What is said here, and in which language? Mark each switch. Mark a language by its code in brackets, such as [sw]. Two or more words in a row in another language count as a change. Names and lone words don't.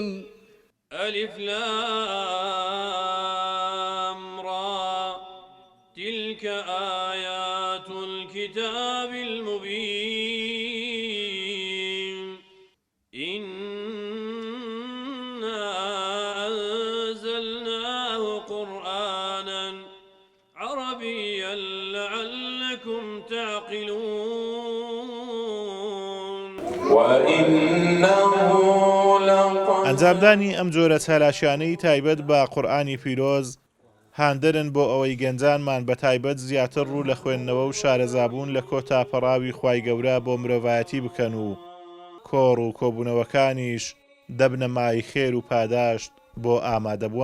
[ar] ألف لام را تلك آيات الكتاب المبين إنا أنزلناه قرآنا عربيا لعلكم تعقلون وإنه [ckb] ئەنجامدانی ئەم جۆرە چالاشیانەی تایبەت بە قورئانی پیرۆز هاندەرن بۆ ئەوەی گەنجانمان بە تایبەت زیاتر ڕوو لە خوێندنەوە و شارەزابوون لە کۆتاپەڕاوی خوای گەورە بۆ مرۆڤایەتی بکەن و کۆڕ و کۆبوونەوەکانیش دەبنە مای خێر و پاداشت بۆ ئامادەبوانیان.